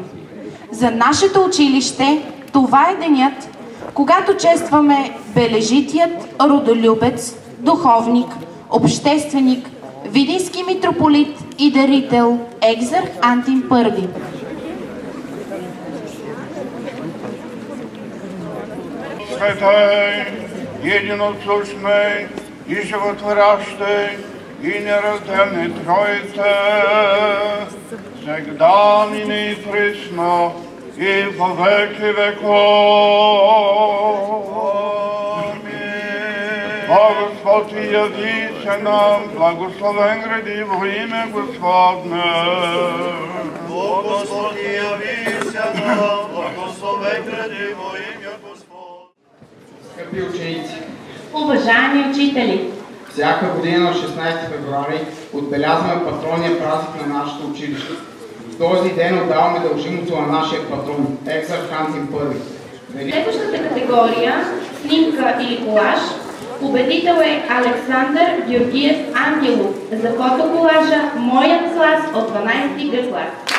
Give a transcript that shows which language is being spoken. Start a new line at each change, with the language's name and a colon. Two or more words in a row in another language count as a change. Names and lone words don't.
Bulgarian: За нашето училище това е денят, когато честваме бележитият родолюбец, духовник, общественик, видински митрополит и дарител екзарх Антим I.
Church Slavic: Светей, единосущный и животворящий, и неразделный Троице, всегда ныне и присно, и во веки веков. Аминь. О Господь, явися нам, благословен гради во имя Господне. О Господи, явися нам, благословен гради во имя Господне.
Bulgarian: Скъпи ученици, Уважаеми учители, всяка година на 16 февруари отбелязваме патронния празник на нашето училище. В този ден отдаваме дължимото на нашия патрон, екзарх Антим I. следващата категория, снимка или колаж, победител е Александър Георгиев Ангелов за фотоколажа "Моят клас" от 12 Г клас.